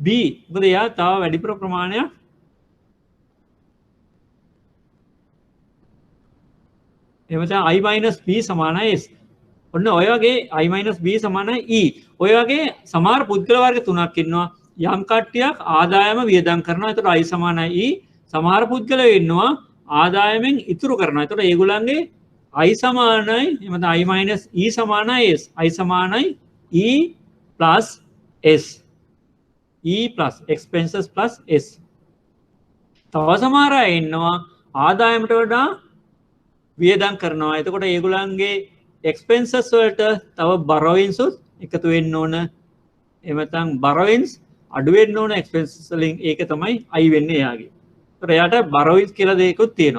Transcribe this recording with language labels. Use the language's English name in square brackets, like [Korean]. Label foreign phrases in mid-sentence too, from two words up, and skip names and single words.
[Sinhala] මොකද යා තව වැඩි ප්‍රමාණයක් එමෙතන [English] I minus B [Sinhala] සමානයි S. ඔන්න ඔය වගේ [English] I minus B [Sinhala] සමානයි E. ඔය වගේ සමහර පුද්ගල වර්ග තුනක් ඉන්නවා. යම් කට්ටියක් ආදායම වියදම් කරනවා. ඒතකොට I සමානයි E. සමහර පුද්ගලයෝ ඉන්නවා ආදායමෙන් ඉතුරු කරනවා. ඒතකොට ඒගොල්ලන්ගේ I සමානයි එමෙතන [English] I minus E [Sinhala] සමානයි S. [English] I සමානයි E plus S. E plus expenses plus S. [Sinhala] තව සමහර අය ඉන්නවා ආදායමට වඩා වියදම් කරනවා. එතකොට ඒගොල්ලන්ගේ expenses වලට තව borrowings එකතු වෙන්න ඕන. එහෙම නැත්නම් borrowings අඩු වෙන්න ඕන expenses වලින්. ඒක තමයි I වෙන්නේ එයාගේ. ඒතර එයාට borrowings කියලා දෙයක්ත් තියෙනවා.